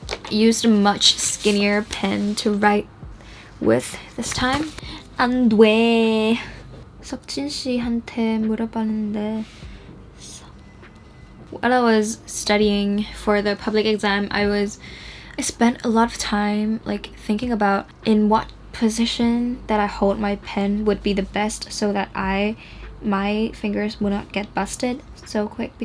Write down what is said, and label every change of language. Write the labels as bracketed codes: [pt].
[en] Used a much skinnier pen to write with this time. [ko] 안 돼. 석진 씨한테 물어봤는데. [en] While I was studying for the public exam, I spent a lot of time like thinking about in what position that I hold my pen would be the best so that my fingers would not get busted so quick.